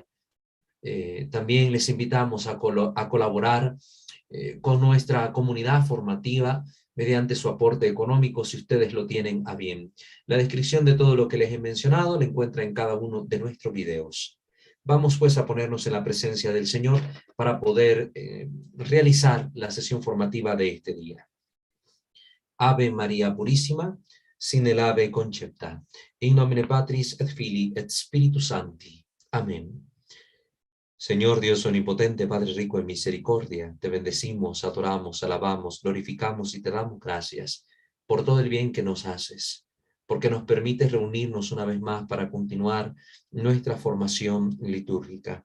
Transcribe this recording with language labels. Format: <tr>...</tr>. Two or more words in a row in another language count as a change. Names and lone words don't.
<es>También les invitamos a colaborar con nuestra comunidad formativa mediante su aporte económico si ustedes lo tienen a bien. La descripción de todo lo que les he mencionado la encuentra en cada uno de nuestros videos. Vamos pues a ponernos en la presencia del Señor para poder realizar la sesión formativa de este día. Ave María Purísima, sin el ave concepta,</es> <la>in nomine Patris et Filii et Spiritus Sancti.</la> <es>Amén. Señor Dios omnipotente, Padre rico en misericordia, te bendecimos, adoramos, alabamos, glorificamos y te damos gracias por todo el bien que nos haces, porque nos permites reunirnos una vez más para continuar nuestra formación litúrgica.</es>